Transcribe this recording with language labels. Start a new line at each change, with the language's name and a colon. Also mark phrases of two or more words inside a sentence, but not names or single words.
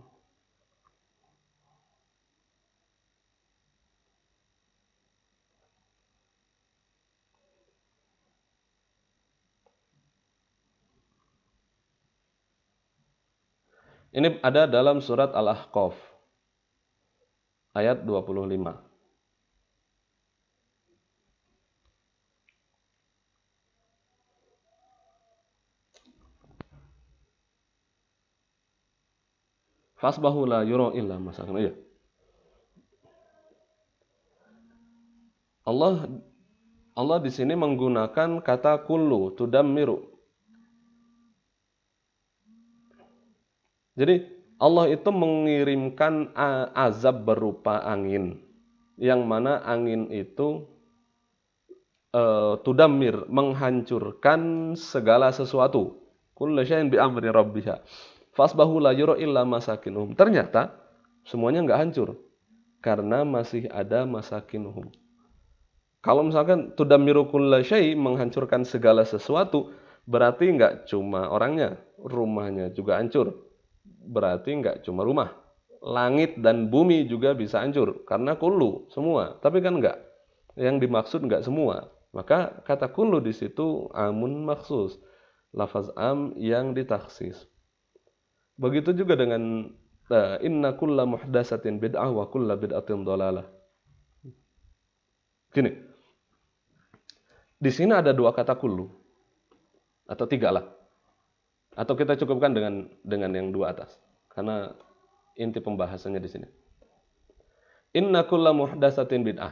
Indonesian: Ini ada dalam surat Al-Ahqaf ayat 25.
Arabic: فأصبحوا لا يرى إلا مساكن.
Indonesian: Iya. Allah di sini menggunakan kata kullu, tudammiru. Jadi Allah itu mengirimkan azab berupa angin, yang mana angin itu tudammir, menghancurkan segala sesuatu.
Arabic: كل شيء بأمر ربها. فأصبحوا لا يرى إلا مساكنهم.
Indonesian: Ternyata semuanya nggak hancur karena masih ada masakinuhum. Kalau misalkan
Arabic: تدمر كل شيء',
Indonesian: menghancurkan segala sesuatu, berarti nggak cuma orangnya, rumahnya juga hancur. Berarti nggak cuma rumah, langit dan bumi juga bisa hancur karena kullu semua. Tapi kan nggak, yang dimaksud nggak semua. Maka kata kullu di situ
Arabic: عام مخصوص, لفظ عام
Indonesian: yang ditaksis. Begitu juga dengan
Arabic: إن كل محدثة بدعة وكل بدعة ضلالة.
Indonesian: Gini, di sini ada dua kata kullu atau tiga lah. Atau kita cukupkan dengan yang dua atas, karena inti pembahasannya di sini.
Arabic: إن كل محدثة بدعة.